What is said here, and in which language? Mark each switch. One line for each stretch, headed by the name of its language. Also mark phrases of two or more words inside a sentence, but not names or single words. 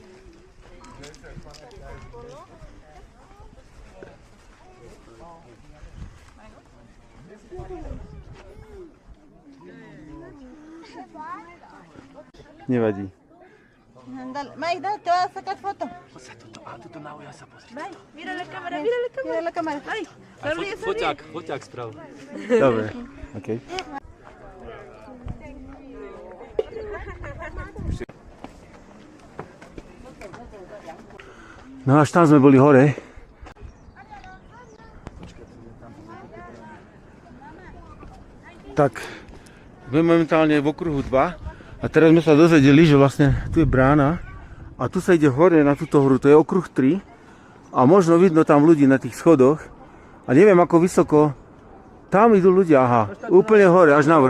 Slovak: Nevadí.
Spanish: Ándale. Maida, te vas a sacar foto. Vai, mira la cámara, mira la cámara. Mira la cámara. Ay, sonríe, sonríe.
Slovak: Foťák sprav. Dobre, OK. No až tam sme boli hore. Tak, sme momentálne v okruhu 2 a teraz sme sa dozvedeli, že vlastne tu je brána a tu sa ide hore na túto hru, to je okruh 3 a možno vidno tam ľudí na tých schodoch a neviem ako vysoko, tam idú ľudia, aha, úplne hore, až na vrch.